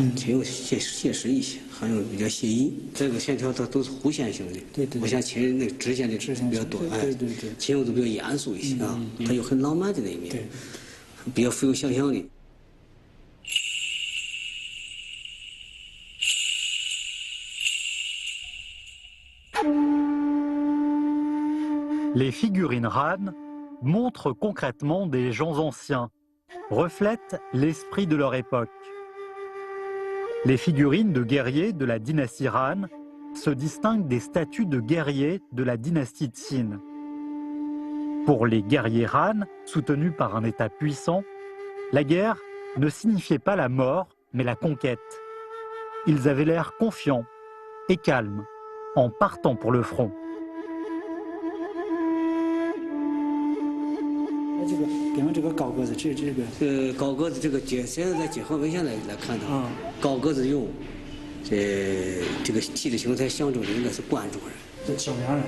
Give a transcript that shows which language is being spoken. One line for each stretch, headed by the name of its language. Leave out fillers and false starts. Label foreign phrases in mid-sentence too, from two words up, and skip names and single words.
Chinese: 秦俑写实一些，汉俑比较写意。这个线条它都是弧线型的，对，不像秦人那个直线的比较多。哎，对，秦俑都比较严肃一些啊，它有很浪漫的那一面，比较富有想象力。
French: Les figurines Han montrent concrètement des gens anciens, reflètent l'esprit de leur époque. Les figurines de guerriers de la dynastie Han se distinguent des statues de guerriers de la dynastie Qin. Pour les guerriers Han, soutenus par un État puissant, la guerre ne signifiait pas la mort, mais la conquête. Ils avaient l'air confiants et calmes en partant pour le front.
Chinese: 这个，比方这个高个子，这个高个子这个现在在结合文献来看的，高个子俑，这个体的形态象征的应该是关中人，这小梁人，